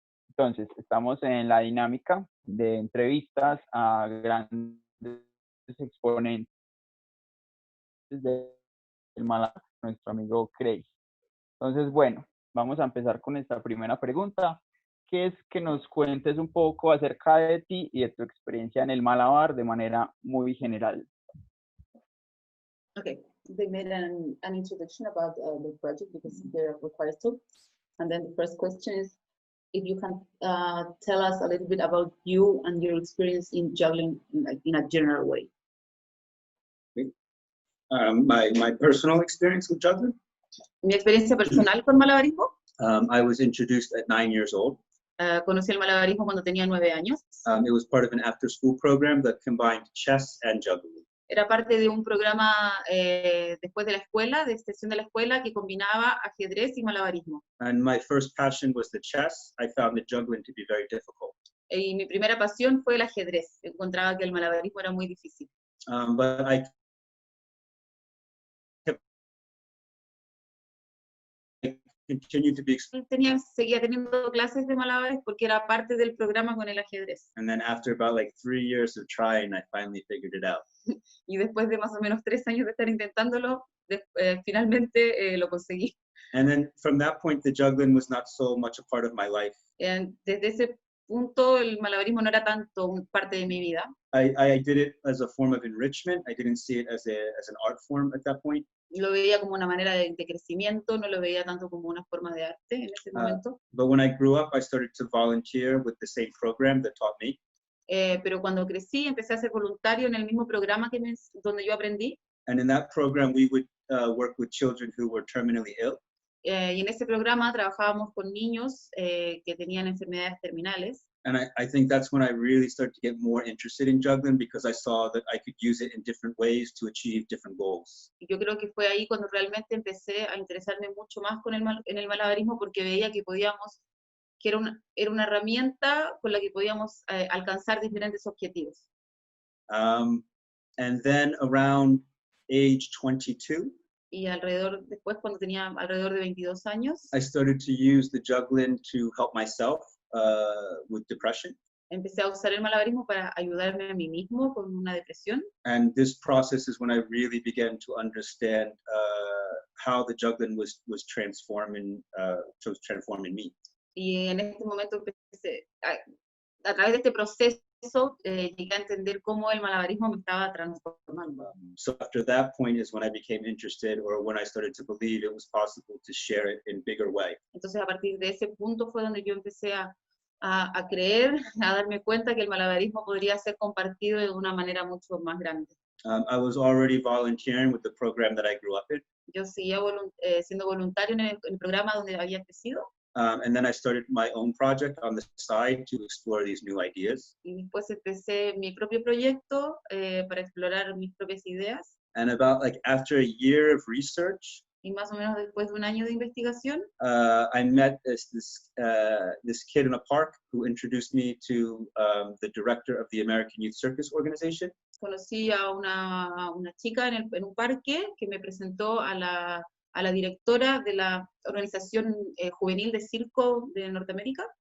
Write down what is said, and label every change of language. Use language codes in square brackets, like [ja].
[es] Entonces, estamos en la dinámica de entrevistas a grandes exponentes del malabarismo, nuestro amigo Craig. Entonces, bueno, vamos a empezar con esta primera pregunta, que es que nos cuentes un poco acerca de ti y de tu experiencia en el malabar de manera muy general. [en] Okay, they made an introduction about the project because they're required to. And then the first question is if you can tell us a little bit about you and your experience in juggling in a general way. My personal experience with juggling? [es] Mi experiencia personal con malabarismo. [en] I was introduced at 9 years old. [es] Conocí el malabarismo cuando tenía 9 años. [en] It was part of an after-school program that combined chess and juggling. [es] Era parte de un programa después de la escuela, de extensión de la escuela, que combinaba ajedrez y malabarismo. [en] And my first passion was the chess. I found the juggling to be very difficult. [es] Y mi primera pasión fue el ajedrez. Encontraba que el malabarismo era muy difícil. [en] But I continued to be. [es] Seguía teniendo clases de malabares porque era parte del programa con el ajedrez. [en] And then after about 3 years of trying, I finally figured it out. [es] Y después de más o menos 3 años de estar intentándolo, finalmente lo conseguí. [en] And then from that point, the juggling was not so much a part of my life. [es] Desde ese punto, el malabarismo no era tanto parte de mi vida. [en] I did it as a form of enrichment. I didn't see it as an art form at that point. [es] Lo veía como una manera de crecimiento, no lo veía tanto como una forma de arte en ese momento. [en] But when I grew up, I started to volunteer with the same program that taught me. [es] Pero cuando crecí, empecé a ser voluntario en el mismo programa donde yo aprendí. [en] And in that program, we would work with children who were terminally ill. [es] Y en ese programa trabajábamos con niños que tenían enfermedades terminales. [en] And I think that's when I really started to get more interested in juggling because I saw that I could use it in different ways to achieve different goals. [es] Y yo creo que fue ahí cuando realmente empecé a interesarme mucho más en el malabarismo porque veía que era una herramienta con la que podíamos alcanzar diferentes objetivos. [en] And then around age 22, [es] y después cuando tenía alrededor de 22 años, [en] I started to use the juggling to help myself with depression. [es] Empecé a usar el malabarismo para ayudarme a mí mismo con una depresión. [en] And this process is when I really began to understand how the juggling was transforming me. [es] Y en este momento empecé, a través de este proceso, llegué a entender cómo el malabarismo me estaba transformando. [en] So after that point is when I became interested, or when I started to believe it was possible to share it in bigger way. [es] Entonces a partir de ese punto fue donde yo empecé a creer, a darme cuenta que el malabarismo podría ser compartido de una manera mucho más grande. [en] I was already volunteering with the program that I grew up in. [es] Yo seguía siendo voluntario en el programa donde había crecido. [en] And then I started my own project on the side to explore these new ideas. [es] Y después empecé mi propio proyecto para explorar mis propias ideas. [en] And about after a year of research, [es] y más o menos después de un año de investigación, [en] I met this kid in a park who introduced me to the director of the American Youth Circus Organization. [es] Conocí a una chica en un parque que me presentó a la directora de la organización juvenil de circo de Norteamérica.